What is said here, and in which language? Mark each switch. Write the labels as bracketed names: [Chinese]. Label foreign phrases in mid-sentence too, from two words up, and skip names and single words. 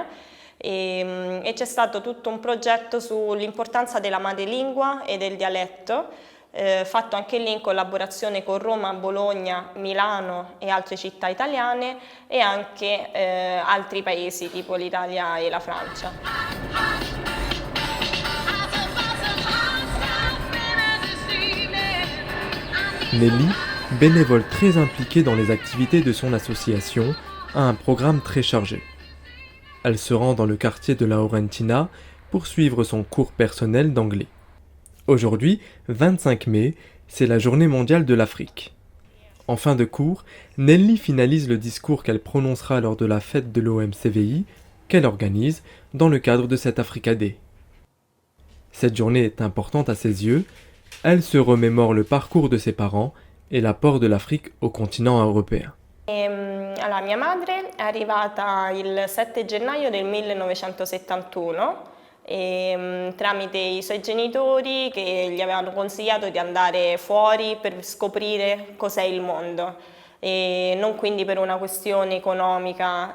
[Italian] E c'è stato tutto un progetto sull'importanza della madrelingua e del dialetto, fatto anche lì in collaborazione con Roma, Bologna, Milano e altre città italiane e anche altri paesi tipo l'Italia e la Francia. [French] Nelly, bénévole très impliquée dans les activités de son association, a un programme très chargé. Elle se rend dans le quartier de Laurentina pour suivre son cours personnel d'anglais. Aujourd'hui, 25 mai, c'est la journée mondiale de l'Afrique. En fin de cours, Nelly finalise le discours qu'elle prononcera lors de la fête de l'OMCVI qu'elle organise dans le cadre de cet Africa Day. Cette journée est importante à ses yeux, elle se remémore le parcours de ses parents et l'apport de l'Afrique au continent européen. [Italian] Allora, mia madre è arrivata il 7 gennaio del 1971 tramite i suoi genitori che gli avevano consigliato di andare fuori per scoprire cos'è il mondo e non quindi per una questione economica.